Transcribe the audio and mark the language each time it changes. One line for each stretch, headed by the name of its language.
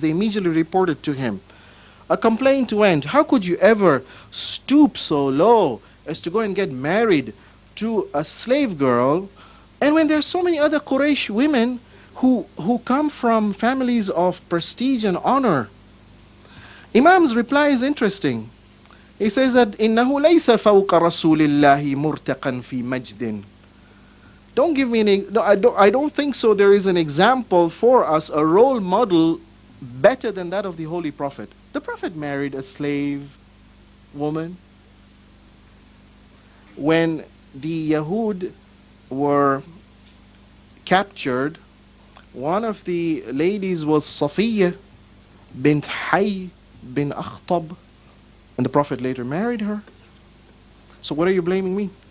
English: They immediately reported to him. A complaint went, how could you ever stoop so low as to go and get married to a slave girl? And when there are so many other Quraysh women who come from families of prestige and honor. Imam's reply is interesting. He says that
Arabic: إِنَّهُ لَيْسَ فَوْقَ رَسُولِ اللَّهِ مُرْتَقًا فِي مَجْدٍ.
English: Don't give me any, no, I don't think so. There is an example for us, a role model better than that of the Holy Prophet. The Prophet married a slave woman. When the Yahud were captured, one of the ladies was Safiya bint Hay bin Akhtab, and the Prophet later married her. So what are you blaming me?